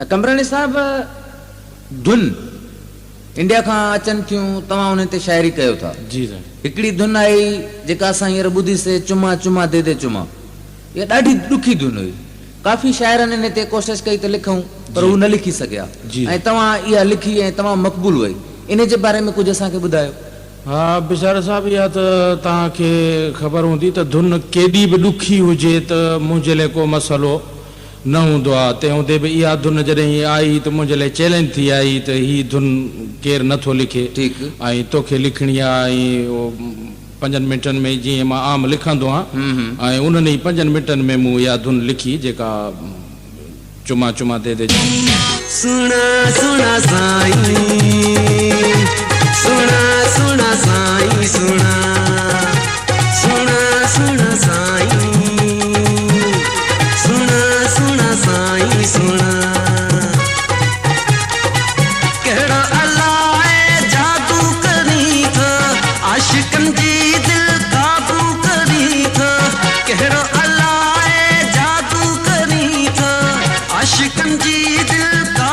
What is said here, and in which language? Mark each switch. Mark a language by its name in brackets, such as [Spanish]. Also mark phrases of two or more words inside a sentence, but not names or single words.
[Sindhi] कमरानी साहब, धुन इंडिया का अचन थियूं, तव्हां उन ते शायरी कयो था। जी सर। हिकिड़ी धुन आई जेका असां हींअर ॿुधीसीं, [Hindi] चुमा चुमा दे दे चुमा। [Sindhi] इहा ॾाढी ॾुखी धुन हुई। काफ़ी शाइरनि इन ते कोशिशि कई त लिखूं, पर हू न लिखी सघिया। ऐं तव्हां इहा लिखी ऐं तमामु मक़बूल हुई। इन जे बारे में कुझु असांखे ॿुधायो। हाँ बिचारा साहब, इहा त तव्हांखे ख़बर हूंदी त धुन केॾी बि ॾुखी हुजे त मुंहिंजे लाइ को मसइलो न हूंदो आहे। तंहिं हूंदे बि इहा धुन जॾहिं आई त मुंहिंजे लाइ चैलेंज थी आई त हीअ धुन केरु नथो लिखे। ठीकु। ऐं तोखे लिखणी आहे ऐं 5 मिंटनि में जीअं मां आम लिखंदो आहियां, ऐं उन्हनि 5 मिंटनि में मूं इहा धुन लिखी जेका [Hindi] चुमा चुमा दे दे। [Sindhi] सुना सुना साईं, सुना सुना साईं, सुना सुना सुना साईं, सुना सुना साईं, सुना कहिड़ो अल्लाह जादू करी थो, आशिकन जी दिल काबू करी थो। कहिड़ो अल्लाह जादू करी थो, आशिकन जी दिल